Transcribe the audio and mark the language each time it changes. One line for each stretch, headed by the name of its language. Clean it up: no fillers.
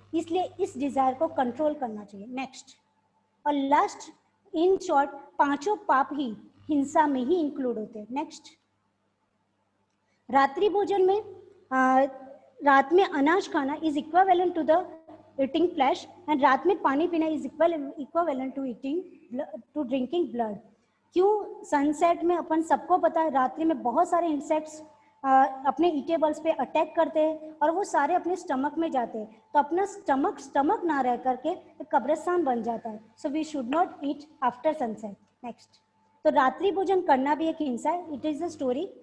Hindi: इसलिए इस डिजायर को कंट्रोल करना चाहिए. नेक्स्ट, और लास्ट, इन शॉर्ट 5 पाप ही हिंसा में ही इंक्लूड होते हैं. नेक्स्ट, रात्रि भोजन में रात में अनाज खाना
English: is equivalent to the eating flesh, and
Hindi: रात में पानी पीना
English: is equivalent to drinking blood.
Hindi: क्यों? सनसेट में अपन सबको पता है रात्रि में बहुत सारे इंसेक्ट्स अपने ईटेबल्स पे अटैक करते हैं और वो सारे अपने स्टमक में जाते हैं, तो अपना स्टमक ना रह करके कब्रिस्तान बन जाता है.
English: So we should not eat after sunset. Next,
Hindi: तो रात्रि भोजन करना भी एक हिंसा है.
English: It is the story.